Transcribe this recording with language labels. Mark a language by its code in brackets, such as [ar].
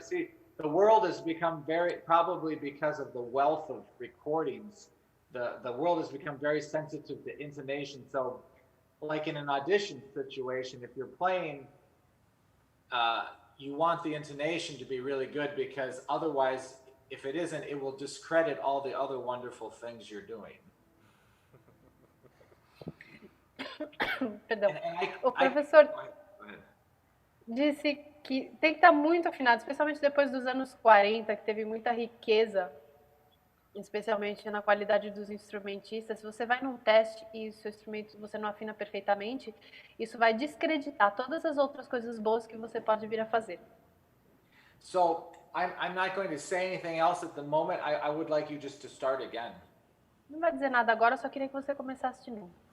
[en] See, the world has become probably because of the wealth of recordings, the world has become very sensitive to intonation. So like in an audition situation, if you're playing, you want the intonation to be really good, because otherwise, if it isn't, it will discredit all the other wonderful things you're doing. [pt] Perdão. O professor disse que tem que estar muito afinado, especialmente depois dos anos 40, que teve muita riqueza, especialmente na qualidade dos instrumentistas. Se você vai num teste e o seu instrumento você não afina perfeitamente, isso vai descreditar todas as outras coisas boas que você pode vir a fazer. [en] So I'm not going to say anything else at the moment. I would like you just to start again. [pt] Não vai dizer nada agora, só queria que você começasse de novo.